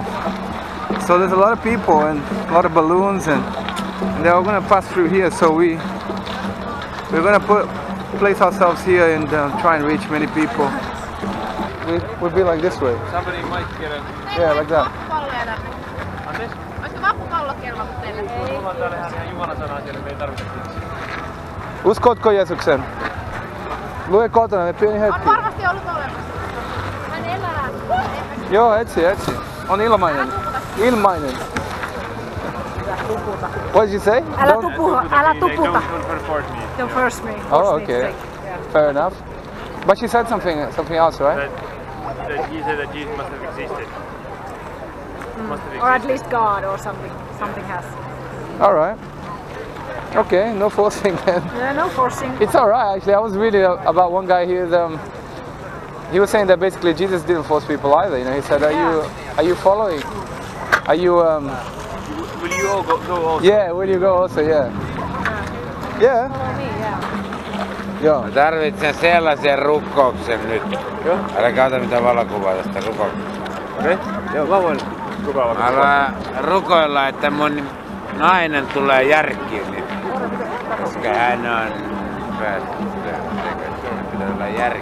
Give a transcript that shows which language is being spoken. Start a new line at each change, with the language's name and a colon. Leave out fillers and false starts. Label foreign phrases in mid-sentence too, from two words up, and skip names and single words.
English: So there's a lot of people and a lot of balloons, and they're all gonna pass through here. So we're gonna place ourselves here and try and reach many people. We'll be like this way. Somebody might get a... Yeah, like that.
Finnish: Uskotko Jeesuksen? Lue kotona, ne pieni hetki. On varmasti ollut olemassa. Hän elää. Joo, etsi. On ilmainen. Ilmainen.
English: What did you say?
Finnish: Älä tuputa.
English: Don't force me. Oh, okay. Fair enough. But she said something else, right? That he said that Jesus must have existed. Or at least God or something. Something has. All right. Okay, no forcing then. Yeah, no forcing. It's all right actually. I was reading about one guy here. He was saying that basically Jesus didn't force people either. You know, he said, "Are you following? Are you Will you all go also? Yeah, will you go also? Yeah. Yeah. Follow me, yeah.
Finnish: Joo. Mä tarvitsen sellaisen rukkouksen nyt. Älä ota mitään valokuvaa tästä rukouksesta. Okei? Joo, mä voin rukoilla. Mä haluan rukoilla, että mun nainen tulee järkiin nyt. Koska hän on pitää olla järki.